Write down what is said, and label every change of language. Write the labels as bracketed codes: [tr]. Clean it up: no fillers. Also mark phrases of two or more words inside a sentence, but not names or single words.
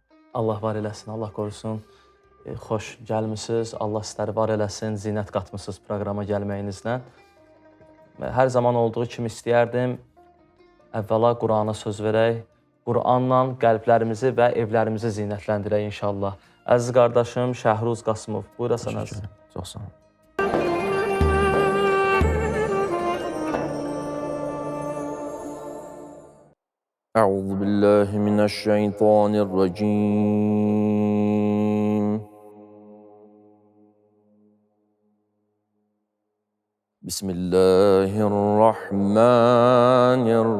[az] Allah var eləsin, Allah qorusun. Xoş gəlmisiniz, Allah sizləri var eləsin, zinət qatmısınız proqrama gəlməyinizlə. Hər zaman olduğu kimi istəyərdim, əvvəla Qurana söz verək, Quranla qəlblərimizi və evlərimizi zinətləndirək inşallah. Əziz qardaşım Şəhruz Qasımov, buyurasan əziz. Çox sağ olun. [ar] أعوذ بالله من الشيطان الرجيم بسم الله الرحمن